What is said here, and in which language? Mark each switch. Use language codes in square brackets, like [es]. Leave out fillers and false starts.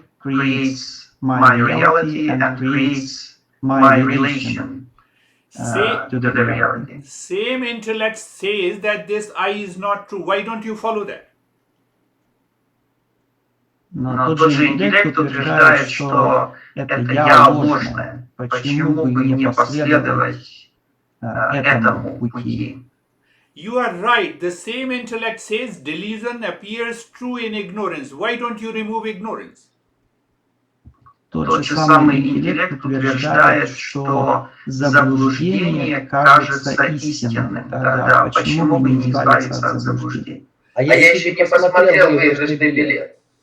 [en] creates my reality and creates my relation to the reality. Same intellect says that this I is not true. Why don't you follow that? [ru] Но тот же интеллект утверждает, что это «я» ложное. Почему бы не последовать этому пути? [en] You are right. The same intellect says delusion appears true in ignorance. Why don't you remove ignorance? [ru] Тот же самый интеллект утверждает, что заблуждение кажется истинным. Тогда почему бы не избавиться от заблуждений? А я еще не посмотрел выигрышный билет.